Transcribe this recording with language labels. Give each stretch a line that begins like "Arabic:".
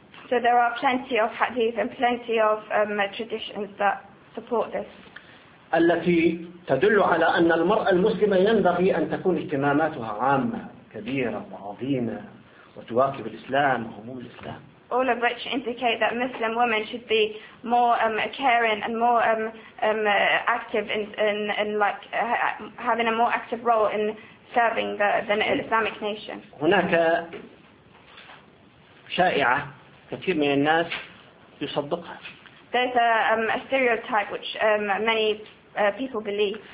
English: So there are plenty of hadith and plenty of traditions that support this.
Arabic: التي تدل على أن المرأة المسلمة ينبغي أن تكون اهتماماتها عامة كبيرة وعظيمة وتواكب الإسلام وهموم الإسلام.
English: All of which indicate that Muslim women should be more caring and more active in like having a more active role in serving the Islamic nation.
Arabic: هناك شائعة كثير من الناس يصدقها.
English: There's a stereotype which many people believe.